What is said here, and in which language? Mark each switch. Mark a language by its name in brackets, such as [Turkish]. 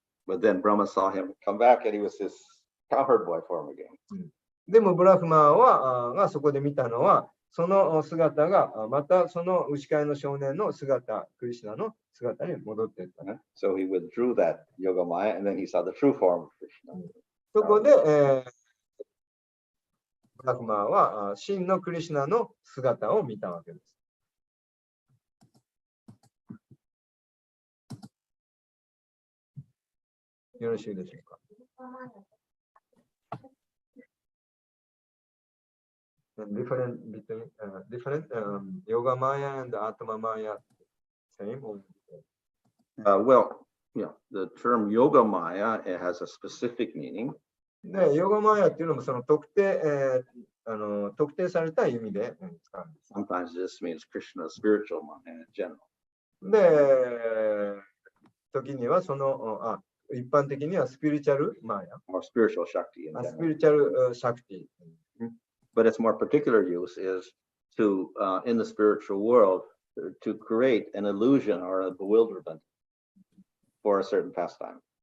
[English] But then Brahma saw him come back and he was his cowherd boy form again. [Japanese] でもブラフマーがそこで見たのは、その姿がまたその牛飼いの少年の姿、クリシュナの姿に戻っていった。 [English] So he withdrew that yoga maya and then he saw the true form of Krishna. [Japanese] そこで、ブラフマーは真のクリシュナの姿を見たわけです。よろしいでしょうか。 [English] different between different Yoga Maya and Atma Maya same or Well, yeah, the term Yoga Maya, it has a specific meaning. [Japanese] で、ヨガマヤっていうのもその特定、特定された意味で、使うんです。 [English] Sometimes this means Krishna's spiritual Maya in general. [Japanese] で、時にはその、一般的にはスピリチュアルマヤ、 [English] or spiritual Shakti in [Japanese] スピ [English] general. [Japanese] リチュアルシャクティ。 [English] But its more particular use is to, in the spiritual world, to create an illusion or a bewilderment for a certain pastime.